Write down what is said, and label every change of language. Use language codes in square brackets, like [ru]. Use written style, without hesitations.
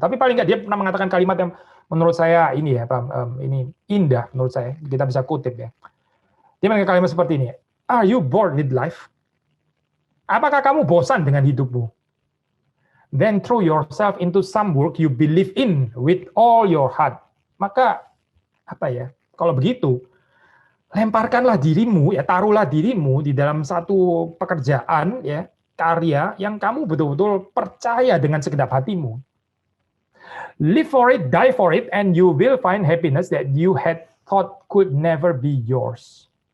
[id] Tapi paling nggak dia pernah mengatakan kalimat yang menurut saya ini indah menurut saya. Kita bisa kutip ya. Dia mengatakan kalimat seperti ini. [en] Are you bored with life? [id] Apakah kamu bosan dengan hidupmu? [en] Then throw yourself into some work you believe in with all your heart. [id] Maka kalau begitu, lemparkanlah dirimu, taruhlah dirimu di dalam satu pekerjaan, karya yang kamu betul-betul percaya dengan segenap hatimu. [en] Live for it, die for it, and you will find happiness that you had thought could never be yours.